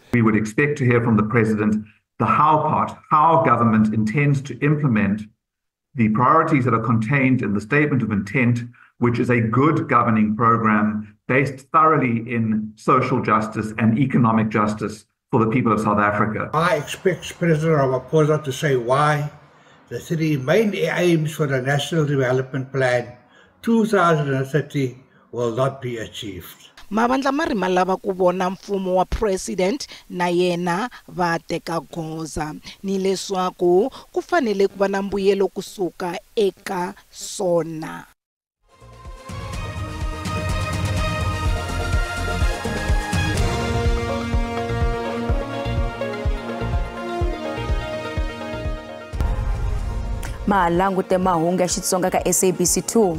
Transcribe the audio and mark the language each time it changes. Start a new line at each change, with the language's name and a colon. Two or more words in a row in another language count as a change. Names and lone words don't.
English: We would expect to hear from the president the how part, how government intends to implement the priorities that are contained in the statement of intent, which is a good governing program based thoroughly in social justice and economic justice for the people of South Africa. I expect President Ramaphosa to say why the 3 main aims for the National Development Plan 2030 will not be achieved.
Tsonga: Mavandla mari malava ku vona mfumo wa president na yena va teka goza ni leswaku ku fanele ku va na mbuyelo kusuka eka sona. Malangute mahungu ya Xitsonga ka SABC 2.